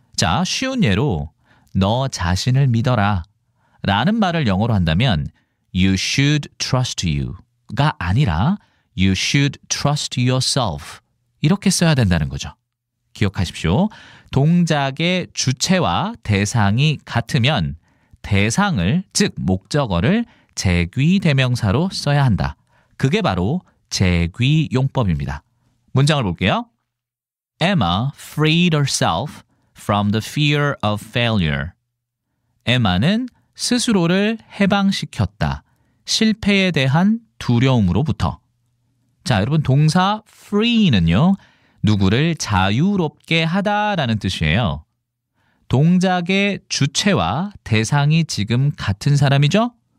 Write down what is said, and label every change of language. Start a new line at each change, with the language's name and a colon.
Korean: 자, 쉬운 예로 너 자신을 믿어라 라는 말을 영어로 한다면
English: You should trust you
Korean: 가 아니라
English: You should trust yourself
Korean: 이렇게 써야 된다는 거죠. 기억하십시오. 동작의 주체와 대상이 같으면 대상을, 즉 목적어를 재귀대명사로 써야 한다. 그게 바로 재귀용법입니다. 문장을 볼게요.
English: Emma freed herself from the fear of failure.
Korean: 에마는 스스로를 해방시켰다. 실패에 대한 두려움으로부터. 자, 여러분 동사 free는요. 누구를 자유롭게 하다라는 뜻이에요. 동작의 주체와 대상이 지금 같은 사람이죠?